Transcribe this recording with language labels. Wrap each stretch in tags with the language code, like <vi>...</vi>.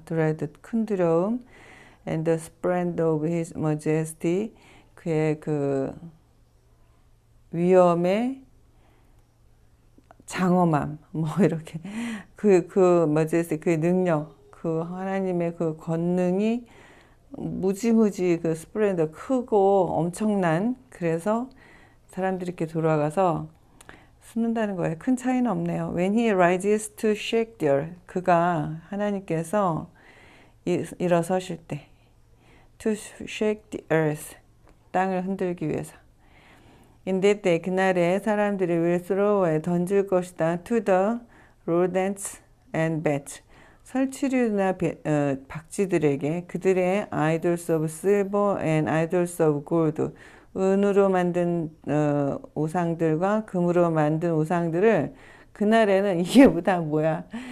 <ko>dread, 큰 두려움,</ko> <en>and the splendor of his majesty,</en> <ko>그의 그 위엄의 장엄함, 뭐 이렇게 그 majesty, 그 능력, 그 하나님의 그 권능이 무지무지 그 스플렌더 크고 엄청난, 그래서 사람들이 이렇게 돌아가서 숨는다는 거예요. 큰 차이는 없네요.</ko> <en>When he rises to shake the earth,</en> <ko>그가 하나님께서 일어서실 때</ko> <en>to shake the earth,</en> <ko>땅을 흔들기 위해서.</ko> <en>In that day,</en> <ko>그날에 사람들이</ko> <en>will throw away,</en> <ko>던질 것이다.</ko> <en>To the rodents and bats,</en> <ko>설치류나 박쥐들에게</ko> <en>그들의 idols of silver and idols of gold,</en> <ko>은으로 만든 우상들과 금으로 만든 우상들을 그날에는 이게 다 뭐야?</ko>